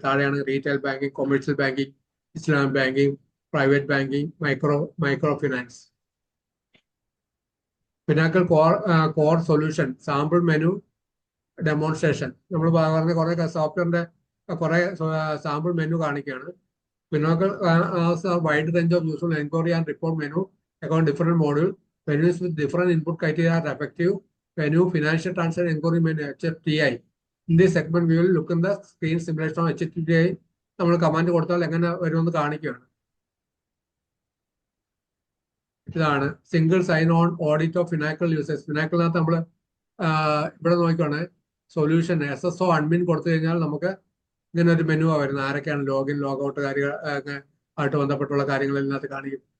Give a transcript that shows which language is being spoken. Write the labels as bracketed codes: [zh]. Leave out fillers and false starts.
[ml] താഴെയാണ് retail banking, commercial banking, Islamic banking, private banking, micro finance. ഫിനാക്കിൾ core solution sample menu demonstration. നമ്മൾ പറഞ്ഞ കുറെ സോഫ്റ്റ്വെയറിന്റെ കുറെ സാമ്പിൾ മെനു കാണിക്കുകയാണ്. [en] Finacle has a wide range of useful inquiry and report menu account different module. Menus with different input criteria are effective. Menu financial transaction inquiry menu HFTI. In this segment, we will look in the screen simulation of HFTI. [ml] നമ്മൾ command കൊടുത്താൽ എങ്ങനെ വരുമെന്ന് കാണിക്കുകയാണ്. ഇതാണ് [en] Single sign on audit of Finacle users. [ml] ഫിനാക്കിളിനകത്ത് നമ്മൾ ഇവിടെ നോക്കിക്കോണേ. Solution SSO admin കൊടുത്തു കഴിഞ്ഞാൽ നമുക്ക് ഇങ്ങനെ ഒരു മെനു വരുന്നത്. ആരൊക്കെയാണ് ലോഗിൻ, ലോഗൌട്ട് കാര്യങ്ങൾ ആയിട്ട് ബന്ധപ്പെട്ടുള്ള കാര്യങ്ങൾ ഇതിനകത്ത് കാണിക്കും.